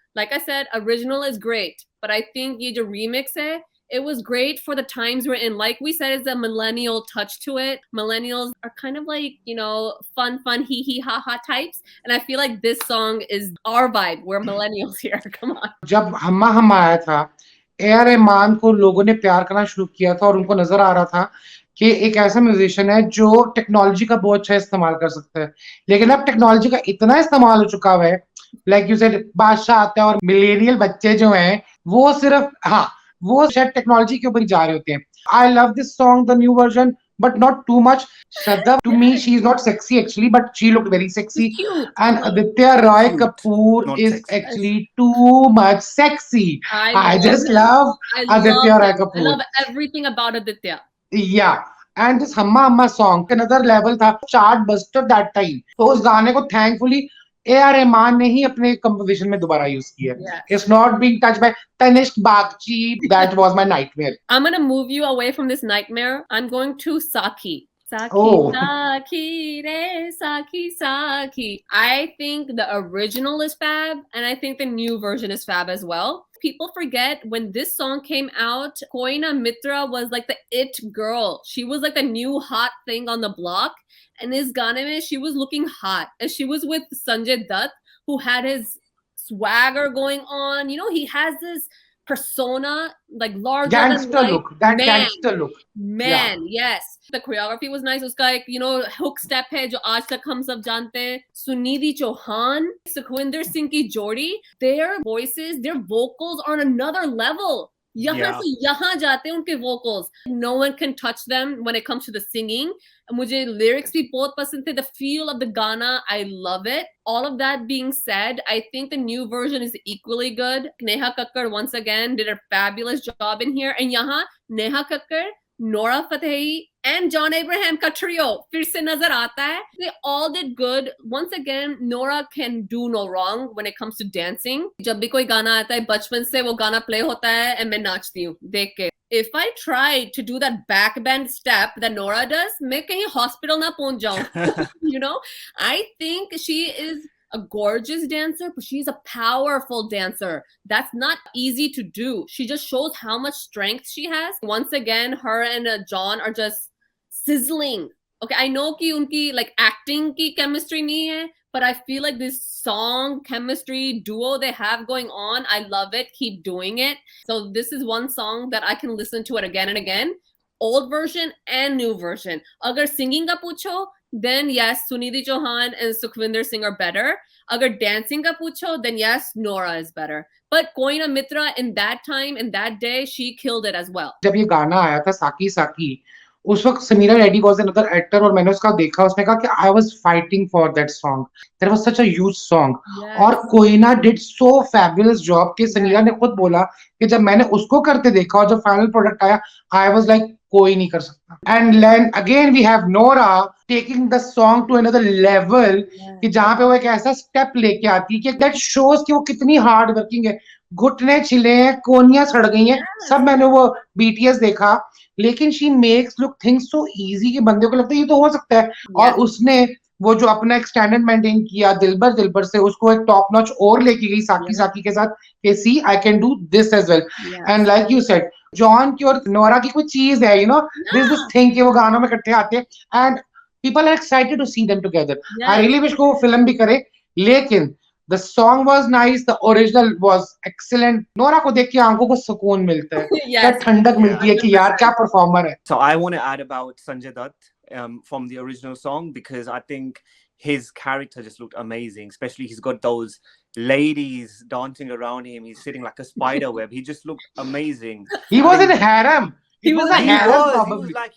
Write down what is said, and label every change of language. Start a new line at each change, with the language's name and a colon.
English: Like I said, original is great, but I think
Hindi: ye jo remix hai,
English: it was great for the times we're in. Like we said, it's a millennial touch to it. Millennials are kind of like, you know, fun, hee hee ha ha types. And I feel like this song is our vibe. We're millennials here. Come on.
Hindi: जब हम्मा हम्मा आया था, AR. Rahman को लोगों ने प्यार करना शुरू किया था और उनको नजर आ रहा था कि एक ऐसा म्यूजिशियन है जो टेक्नोलॉजी का बहुत अच्छा इस्तेमाल कर सकता है. लेकिन अब टेक्नोलॉजी का इतना इस्तेमाल हो चुका है,
English: like you said,
Hindi: बादशाह आता है और मिलेनियल बच्चे जो हैं वो सिर्फ वो शायद टेक्नोलॉजी के ऊपर ही जा रहे होते हैं.
English: I love this song, the new version, but not too much. Shraddha, to me, she's not sexy actually, but she looked very sexy. And Aditya Roy Kapoor is actually too much sexy. I just love Aditya Roy Kapoor. I love everything about Aditya. Yeah. And this Humma Humma song, another level tha, chartbuster that time. So
Hindi: उस गाने को
English: thankfully A.R.
Hindi: Rahman ने ही अपने composition में दोबारा use किया है.
English: Yes. It's not being touched by Tanishq Bagchi. That was my nightmare. I'm gonna move you away from this nightmare. I'm going to Saki. Saki, Oh. Saki, re, Saki, Saki. I think the original is fab, and I think the new version is fab as well. People forget when this song came out, Koina Mitra was like the it girl. She was like the new hot thing on the block. And this
Hindi: Gaane mein,
English: she was looking hot. And she was with Sanjay Dutt, who had his swagger going on. You know, he has this persona, like larger Gangster than life. look. That Man. gangster look. Man, yes. The choreography was nice.
Hindi: Uska ek,
English: you know, hook step
Hindi: hai jo aaj tak hum sab jante hain.
English: Sunidhi Chauhan, Sukhwinder Singh
Hindi: ki jodi,
English: their voices, their vocals are on another level.
Hindi: यहाँ से यहाँ जाते हैं उनके vocals.
English: No one can touch them when it comes to the singing.
Hindi: मुझे lyrics भी बहुत पसंद थे.
English: The feel of the Ghana, I love it. All of that being said, I think the new version is equally good. Neha Kakkar once again did a fabulous job in here. And यहाँ Neha Kakkar, Nora Fatehi and John Abraham का trio
Hindi: फिर से नजर आता है.
English: They all did good. Once again, Nora can do no wrong when it comes to dancing.
Hindi: जब भी कोई गाना आता है बचपन से वो गाना play होता है and मैं नाचती हूँ देख के.
English: If I try to do that backbend step that Nora does,
Hindi: मैं कहीं hospital ना पहुंच जाऊँ.
English: You know, I think she is a gorgeous dancer, but she's a powerful dancer. That's not easy to do. She just shows how much strength she has. Once again, her and John are just sizzling. Okay, I know
Hindi: कि उनकी like acting की chemistry नहीं है,
English: but I feel like this song chemistry duo they have going on, I love it. Keep doing it. So this is one song that I can listen to it again and again. Old version and new version.
Hindi: Agar singing ka pucho,
English: then yes, Sunidhi Chauhan and Sukhwinder Singh are better.
Hindi: Agar dancing ka pucho,
English: then yes, Nora is better. But Koina Mitra in that time, in that day, she killed it as well.
Hindi: जब ये गाना आया था साकी साकी, उस वक्त Sameera Reddy
English: was another actor
Hindi: और मैंने उसका देखा. उसने कहा कि
English: I was fighting for that song. That was such a huge song.
Hindi: और Koyna
English: did so fabulous job
Hindi: कि समीरा ने खुद बोला कि जब मैंने उसको करते देखा और जब फाइनल प्रोडक्ट आया,
English: I was like
Hindi: कोई नहीं कर सकता.
English: and then again we have Nora taking the song to another level
Hindi: कि जहां पे वो एक ऐसा स्टेप लेके आती है कि
English: that shows
Hindi: कि वो कितनी
English: hard working
Hindi: है. घुटने छिले हैं, कोनियां सड़ गई हैं, सब मैंने वो बीटीएस देखा, लेकिन
English: she makes look things so easy
Hindi: कि बंदे को लगता है ये तो हो सकता है. और उसने वो जो अपना एक स्टैंडर्ड मेंटेन किया दिलबर दिलबर से, उसको एक टॉप नॉच और लेके गई साकी साकी के साथ कि
English: See I can do this as well. And like you said,
Hindi: John की और नोरा की कोई चीज है,
English: you know, this thing
Hindi: कि वो गानों में इकट्ठे आते हैं
English: And people are excited to see them together. I really wish
Hindi: को वो फिल्म भी करे.
English: लेकिन the song was nice, the original was excellent.
Hindi: Nora को देख के आंखों को सुकून मिलता है, क्या ठंडक मिलती है कि यार क्या परफॉर्मर है.
English: So I want to add about Sanjay Dutt from the original song, because I think his character just looked amazing. Especially he's got those ladies dancing around him. He's sitting like a spider web. He just looked amazing. He was in harem. He was like